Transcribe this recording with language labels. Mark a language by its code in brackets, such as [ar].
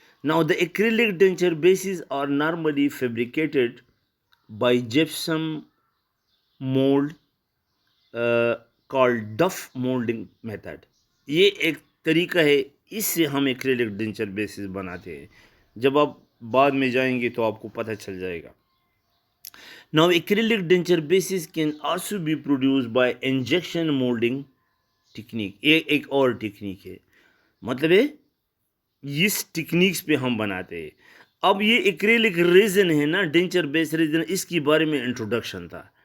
[en] Now the acrylic denture bases are normally fabricated by gypsum mold called duff molding method. [ur] یہ ایک طریقہ ہے, اس سے ہم ایکریلک ڈینچر بیسز بناتے ہیں. جب آپ بعد میں جائیں گے تو آپ کو پتہ چل جائے گا. [en] Now acrylic denture bases can also be produced by injection molding technique. [ur] یہ ایک اور ٹیکنیک ہے, مطلب ہے اس ٹیکنیکس پہ ہم بناتے ہیں. اب یہ ایکریلک ریزن ہے نا, ڈینچر بیس ریزن, اس کی بارے میں انٹروڈکشن تھا.